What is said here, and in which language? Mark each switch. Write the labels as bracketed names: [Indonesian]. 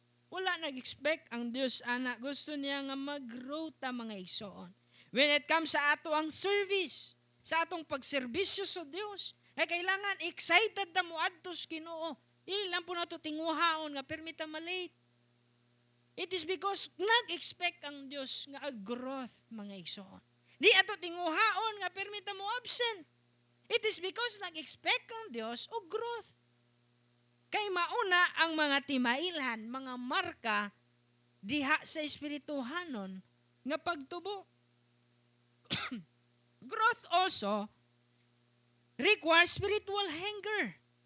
[Cebuano] Wala nag-expect ang Dios anak. Gusto niya nga mag-grow ta mga igsoon. [English] When it comes [Cebuano] sa ato ang service, sa atong pagserbisyo sa Dios. Ay kailangan excited na mo adtos Ginoo. Dili lang po nato tinguhaon nga permita malate. [English] It is because [Cebuano] nag-expect ang Dios nga growth mga igsoon. Di ato tinguhaon nga permita mo absent. [English] It is because [Cebuano] nag-expect ang Dios og growth. Kay mauna ang mga timailhan, mga marka diha sa espirituhanon nga pagtubo. [English] Growth also requires spiritual hunger.